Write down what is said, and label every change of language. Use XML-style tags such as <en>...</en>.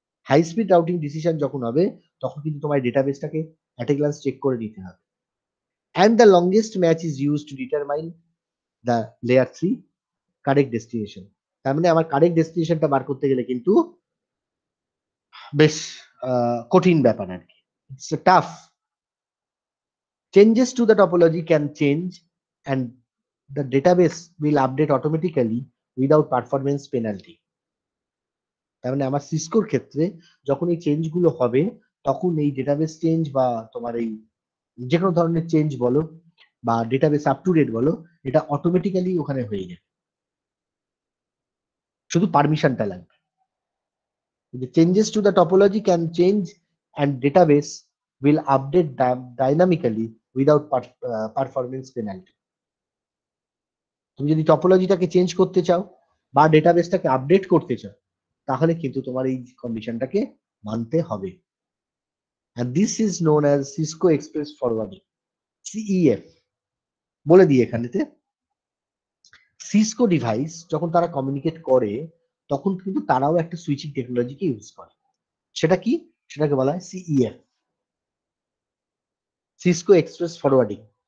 <bn>High speed routing decision যখন হবে তখন কিন্তু তোমার ডেটাবেসটাকে</bn> <en>at a glance</en> <bn>চেক করে নিতে হবে.</bn> <en>And the longest match is use to determine the layer 3 correct destination.</en> <bn>তার মানে আমার কারেক্ট ডেস্টিনেশনটা বার করতে গেলে কিন্তু বেশ কঠিন ব্যাপার আর কি.</bn> <en>It's tough. Changes to the topology can change and the database will update automatically without performance penalty.</en> <bn>তার মানে আমার সিসকোর ক্ষেত্রে যখন এই চেঞ্জ গুলো হবে, তখন এই ডেটাবেস চেঞ্জ বা তোমার এই যে কোনো ধরনের চেঞ্জ বলো বা ডেটাবেস আপ টু ডেট বলো, এটা অটোমেটিক্যালি ওখানে হয়ে যাবে, শুধু পারমিশনটা লাগবে.</bn> <en>The changes to the topology can change and database will update dynamically without performance penalty.</en> <bn>তুমি যদি টপোলজিটাকে চেঞ্জ করতে চাও বা ডেটাবেসটাকে আপডেট করতে চাও, তাহলে কিন্তু তোমার এই কন্ডিশনটাকে মানতে হবে.</bn> <en>and this is known as Cisco Express Forwarding, CEF.</en> <bn>বলে দিই এখানেতে, সিসকো ডিভাইস যখন তারা কমিউনিকেট করে তখন কিন্তু তারাও একটা সুইচিং টেকনোলজিকে ইউজ করে. সেটা কি? সেটাকে বলা হয় CEF, সিসকো এক্সপ্রেস ফরওয়ার্ডিং.</bn>